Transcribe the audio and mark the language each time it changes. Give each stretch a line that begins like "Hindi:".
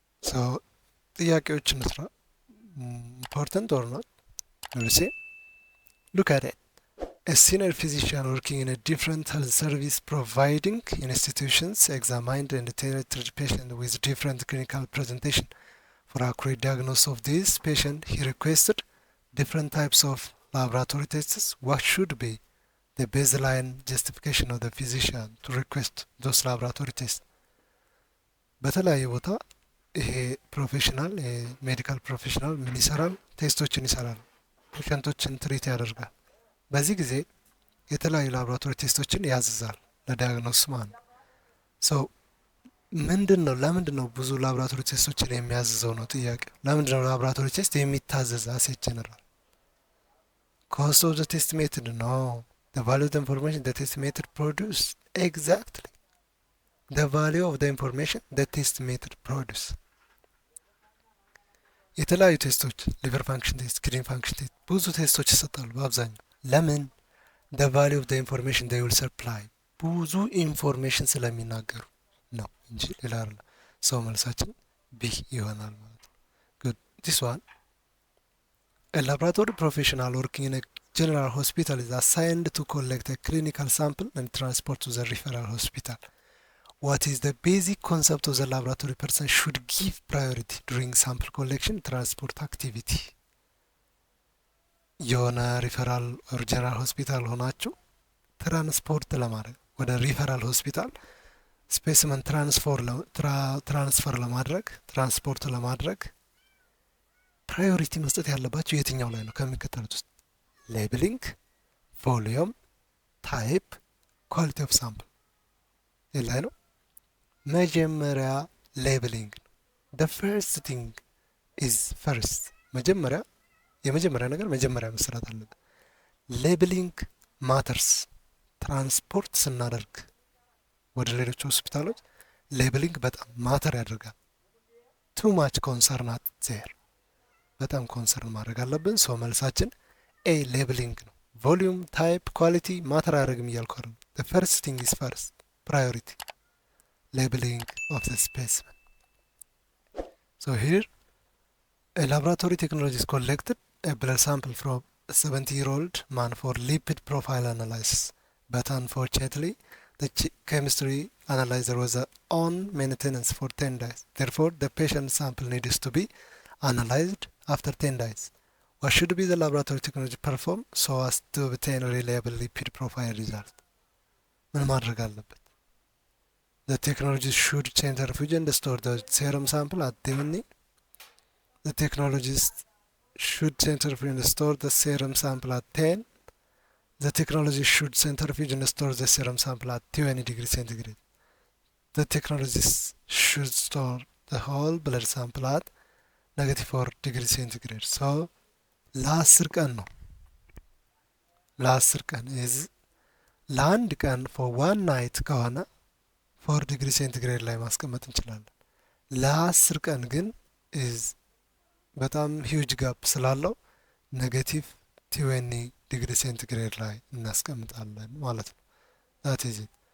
Amharic: ሶ ጥያቄዎች እንስራ።
English: ኢምፖርታንት ኦር ኖት ሉሲ ሉክ አት ኢት A senior physician working in a different health service providing institutions examined and treated patients with different clinical presentation. For accurate diagnosis of this patient, he requested different types of laboratory tests. What should be the baseline justification of the physician to request those laboratory tests?
Amharic: በተለያየ ቦታ ይሄ ፕሮፌሽናል ሜዲካል ፕሮፌሽናል ምን ይሰራል? ቴስቶችን ይሰራል፣ ፔሸንቶችን ትሪት ያደርጋል። በዚህ ጊዜ የተለያዩ ላቦራቶሪ ቴስቶችን ያዝዛል ለዳያግኖስ ማለት ነው። ሶ ምንድነው ለምንድነው ብዙ ላቦራቶሪ ቴስቶችን የሚያዝዘው ነው ጥያቄ። ለምንድነው ላቦራቶሪ ቴስት የሚታዘዝ አሴት ጀነራል?
English: ኮስት ኦፍ ዘ ቴስት ሜተድ ነው። the value of the information the test method produce exactly the value of the information the test method produce።
Amharic: የተለያዩ ቴስቶች ሊቨር ፋንክሽን ቴስት፣ ኪድኒ ፋንክሽን ቴስት ብዙ ቴስቶች ይሰጣሉ በአብዛኛው። ለምን?
English: the value of the information they will supply
Amharic: ብዙ ኢንፎርሜሽን ስለሚናገሩ ነው እንጂ ሌላ አይደለም። ሰው መልሳችን ቢ ይሆናል ማለት ነው።
English: good this one a laboratory professional working in a general hospital is assigned to collect a clinical sample and transport to the referral hospital. What is the basic concept of the laboratory person should give priority during sample collection transport activity?
Amharic: የሆነ ሪፈራል ኦር ጀነራል ሆስፒታል ሆናችሁ ትራንስፖርት ለማድረግ ወደ ሪፈራል ሆስፒታል ስፔሲመን ትራንስፈር ለማድረግ ትራንስፖርት ለማድረግ ፕራዮሪቲ መስጠት ያለባችሁ የትኛው ላይ ነው ከሚከተሉት ውስጥ? ሌብሊንግ፣ ቮሊዩም፣ ታይፕ፣ ኳሊቲ ኦፍ ሳምፕል ላይ ነው። መጀመሪያ ሌብሊንግ ነው።
English: the first thing is first
Amharic: የመጀመሪያ ነገር መጀመሪያ መሰራት አለበት። ሌብሊንግ ማተርስ። ትራንስፖርት ስናደርግ ወደ ሌሎች ሆስፒታሎች ሌብሊንግ በጣም ማተር ያደርጋል።
English: ቱ ማች ኮንሰርናት ዜር
Amharic: በጣም ኮንሰርን ማድረግ አለብን። ሰው መልሳችን ኤ ሌብሊንግ ነው። ቮሊዩም፣ ታይፕ፣ ኳሊቲ ማተር አያደርግም እያልኩ አይደለም።
English: the first thing is first priority labeling of the specimen. So here a laboratory technology is collected a blood sample from a 70-year-old man for lipid profile analysis, but unfortunately the chemistry analyzer was on maintenance for 10 days. Therefore the patient sample needs to be analyzed after 10 days. What should be the laboratory technology perform so as to obtain a reliable lipid profile result?
Amharic: ምን ማድረግ አለበት?
English: The technology should centrifuge and store the serum sample at DNA. The technologist should centrifuge and store the serum sample at 10. The technology should centrifuge and store the serum sample at 20 degrees centigrade. The technologist should store the whole blood sample at -4 degrees centigrade.
Amharic: So ለ10 ቀን ነው። ለ10 ቀን ለአንድ ቀን
English: for one night
Amharic: ከሆነ 4 ዲግሪ ሴንቲግሬድ ላይ ማስቀመጥ እንችላለን። ለ10 ቀን ግን በጣም ሂውጅ ጋፕ ስላለው -20 ዲግሪ ሴንቲግሬድ ላይ እናስቀምጣለን ማለት ነው።
English: that is it.